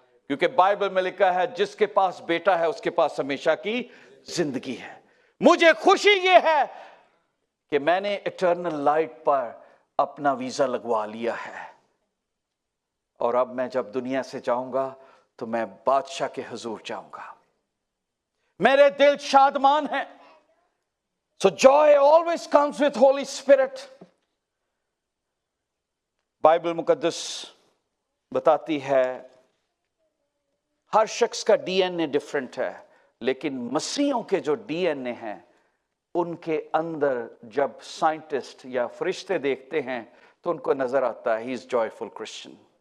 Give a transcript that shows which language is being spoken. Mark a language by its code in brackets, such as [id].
[ur] کیونکہ بائبل میں لکھا ہے جس کے پاس بیٹا ہے اس کے پاس ہمیشہ کی زندگی ہے. مجھے خوشی یہ ہے کہ میں نے ایٹرنل لائٹ پر اپنا ویزا لگوا لیا ہے. اور اب میں جب دنیا سے جاؤں گا تو میں بادشاہ کے حضور جاؤں گا. میرے دل شادمان ہیں. [en] So joy always comes with Holy Spirit. [ur] Bible مقدس بتاتی ہے ہر شخص کا ڈی این اے ڈیفرنٹ ہے, لیکن مسیحوں کے جو ڈی این اے ہیں ان کے اندر جب سائنٹسٹ یا فرشتے دیکھتے ہیں تو ان کو نظر آتا ہے [en] He is joyful Christian.